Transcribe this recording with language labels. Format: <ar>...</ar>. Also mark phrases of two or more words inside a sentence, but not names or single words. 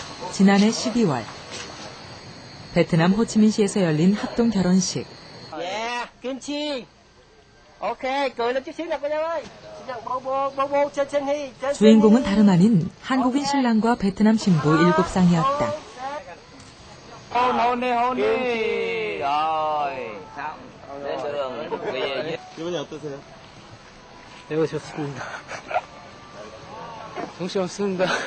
<ko>지난해 12월 베트남 호치민시에서 열린 합동 결혼식. 예, 김치. 오케이,</ko> <vi>cười lên chút xíu nè cô dâu ơi.</vi> <ko>주인공은 다름 아닌 한국인 신랑과 베트남 신부 7쌍이었다. 기분이 어떠세요? 매우 좋습니다. 정신없습니다.</ko>